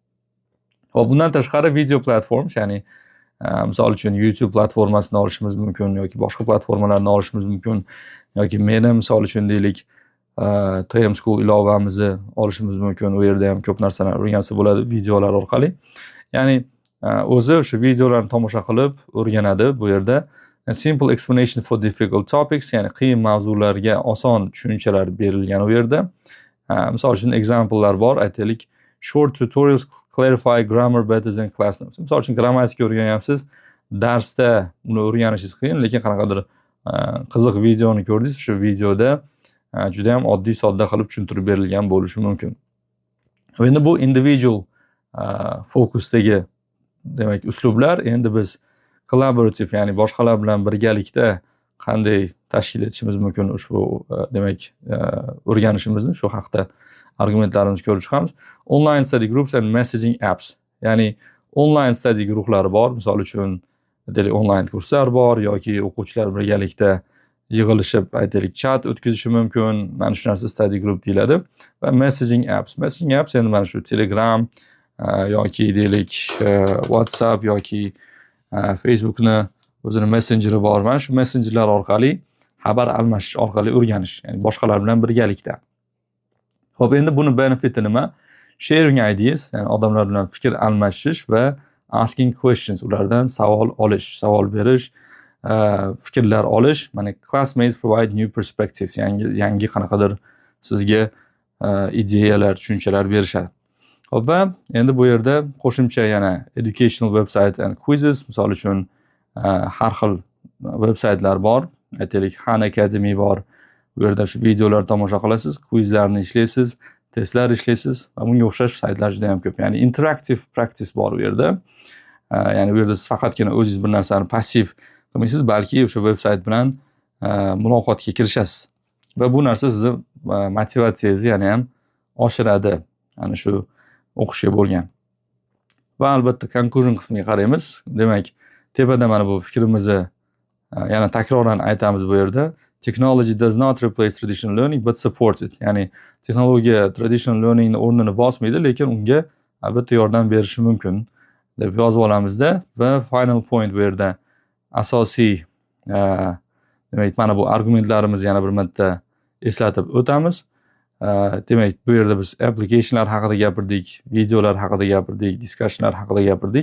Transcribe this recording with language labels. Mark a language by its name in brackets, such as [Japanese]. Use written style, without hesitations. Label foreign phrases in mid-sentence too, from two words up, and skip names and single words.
[Uzbek] Va bundan tashqari [English] video platforms, [Uzbek] ya'ni misol uchun YouTube platformasini olishimiz mumkin yoki boshqa platformalarni olishimiz mumkin yoki meni misol uchun deylik TM School ilovamizni olishimiz mumkin. U yerda ham ko'p narsalar o'rgansa bo'ladi videolar orqali. Ya'ni o'zi o'sha videolarni tomosha qilib o'rganadi bu yerda. [English] Simple explanation for difficult topics, [Uzbek] ya'ni qiyin mavzularga oson tushunchalar berilgan u yerda. Misol uchun example'lar bor. Aytaylik, [English] short tutorials clarify grammar better than class notes. [Uzbek] Misol uchun grammatika o'rganyapsiz, darsda uni o'rganishingiz qiyin, lekin qanaqadir qiziq videoni ko'rdingiz, shu videoda juda ham oddiy sodda qilib tushuntirib berilgan bo'lishi mumkin. Endi bu individual fokusdagi demak uslublar. Endi biz collaborative, ya'ni boshqalar bilan birgalikda qanday tashkil etishimiz mumkin ushbu demak o'rganishimizni, shu haqda argumentlarimizni ko'rib chiqamiz. [English] Online study groups and messaging apps. [Uzbek] Ya'ni [English] online study [Uzbek] guruhlari bor. Misol uchun aytaylik online kurslar bor yoki o'quvchilar birgalikda yig'ilishib aytaylik chat o'tkazishi mumkin. Mana shu narsa [English] study group [Uzbek] deyiladi. Va [English] messaging apps. Messaging apps [Uzbek] endi mana shu Telegram yoki deylik WhatsApp yoki Facebookni o'zini messengeri bor. Mana shu messenjerlar orqali xabar almashish orqali o'rganish, ya'ni boshqalar bilan birgalikda. Xo'p, endi buni benefiti nima? [English] Sharing ideas, [Uzbek] ya'ni odamlar bilan fikr almashish va [English] asking questions, [Uzbek] ulardan savol olish, savol berish, fikrlar olish. [English] Mana classmates provide new perspectives, [Uzbek] yangi qanaqadir sizga ideyalar, tushunchalar berishadi. Xo'p, va endi bu yerda qo'shimcha yana [English] educational websites and quizzes, [Uzbek] misol uchun har xil vebsaytlar bor. Aytaylik, Khan Academy bor. Bu yerda shu videolar tomosha qilasiz, quizlarni ishlaysiz, testlar ishlaysiz va bunga o'xshash saytlar juda ham ko'p. Ya'ni [English] interactive practice [Uzbek] bor u yerda. Ya'ni bu yerda siz faqatgina o'zingiz bir narsani passiv qilmaysiz, balki o'sha vebsayt bilan muloqotga kirishasiz. Va bu narsa sizni motivatsiyangizni yana ham oshiradi. Ana shu o'qishga bo'lgan. Va albatta conclusion qismiga qaraymiz. Demak, tepada mana bu fikrimizni yana takroran aytamiz bu yerda. [English] Technology does not replace traditional learning but supports it. [Uzbek] Ya'ni texnologiya [English] traditional learningni [Uzbek] o'rnini bosmaydi, lekin unga albatta yordam berishi mumkin deb yozib olamizda. Va [English] final point [Uzbek] bu yerda asosiy Demak, mana bu argumentlarimizni yana bir marta eslatib o'tamiz. Demak, bu yerda biz applicationlar haqida gapirdik, videolar haqida gapirdik, discussionlar haqida gapirdik.